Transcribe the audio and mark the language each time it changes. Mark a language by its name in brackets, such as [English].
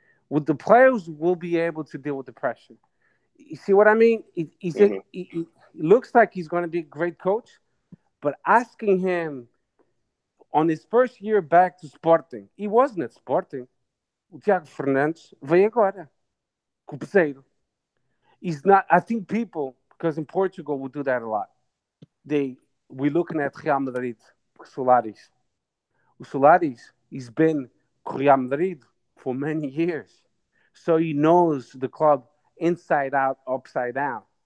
[English] Would the players will be able to deal with the pressure? You see what I mean? It looks like he's going to be a great coach, but asking him on his first year back to Sporting, he wasn't at Sporting. [Portuguese] O Thiago Fernandes veio agora, com o Peseiro. [English] He's not. I think people, because in Portugal we do that a lot. We're looking at Real Madrid, Solaris. O Solaris, he's been Real Madrid for many years, so he knows the club inside out, upside down.